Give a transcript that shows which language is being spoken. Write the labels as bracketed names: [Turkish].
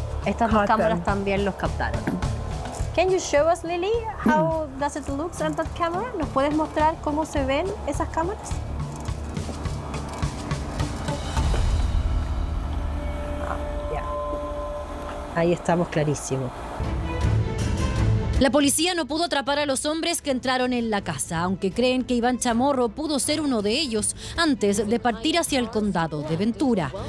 [Spanish] Estas dos cámaras también los captaron. [English] Can you show us, Lily, how does it look on that camera? [Spanish] ¿Nos puedes mostrar cómo se ven esas cámaras? Ahí estamos clarísimo. La policía no pudo atrapar a los hombres que entraron en la casa, aunque creen que Iván Chamorro pudo ser uno de ellos antes de partir hacia el condado de Ventura.